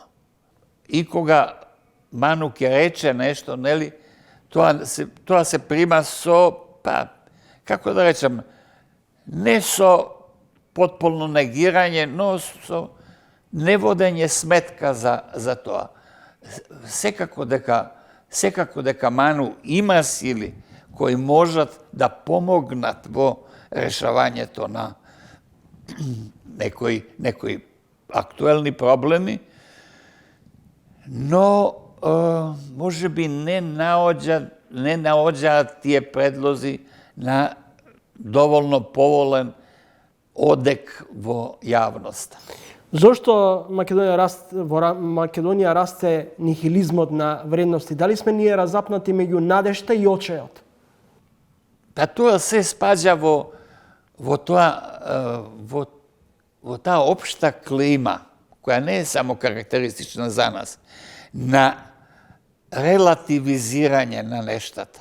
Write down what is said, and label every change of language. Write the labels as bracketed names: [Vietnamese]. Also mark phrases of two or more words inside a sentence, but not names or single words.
[Macedonian] И кога Ману ќе рече нешто, нели, тоа се прима со, како да речем, не со потполно негирање, но со неводење сметка за тоа. Секако дека Ману има сили кои можат да помогнат во решавање то на некои актуелни проблеми, но може би не наоѓа тие предлози на доволно поволен одек во јавност. Зошто Македонија расте нихилизмот на вредности? Дали сме ние разапнати меѓу надежта и очеот? Па тоа се спаѓа во таа општа клима, која не е само карактеристична за нас, на релативизирање на нештата.